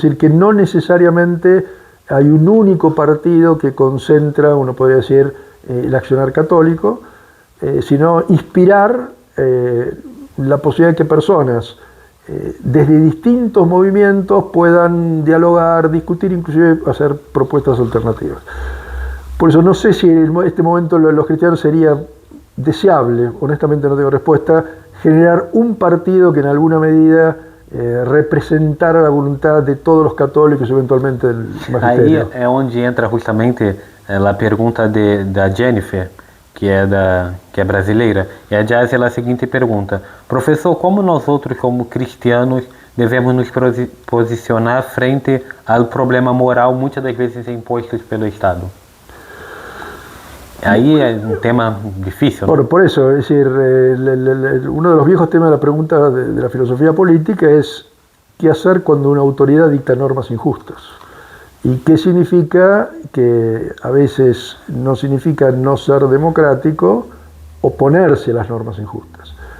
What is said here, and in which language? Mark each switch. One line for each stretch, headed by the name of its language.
Spanish: Es decir, que no necesariamente hay un único partido que concentra, uno podría decir, el accionar católico, sino inspirar la posibilidad de que personas desde distintos movimientos puedan dialogar, discutir, inclusive hacer propuestas alternativas. Por eso no sé si en este momento los cristianos sería deseable, honestamente no tengo respuesta, generar un partido que en alguna medida representara la voluntad de todos los católicos, eventualmente del magisterio.
Portuguese: Aí é onde entra justamente a pergunta da Jennifer, que é brasileira, e a Jazz ela a seguinte pergunta: professor, como nós outros como cristianos devemos nos posicionar frente ao problema moral muitas das vezes impostos pelo Estado?
Spanish: Ahí es un tema difícil, ¿no? Bueno, por eso, es decir, uno de los viejos temas de la pregunta de la filosofía política es qué hacer cuando una autoridad dicta normas injustas. ¿Y qué significa? Que a veces no significa no ser democrático, oponerse a las normas injustas.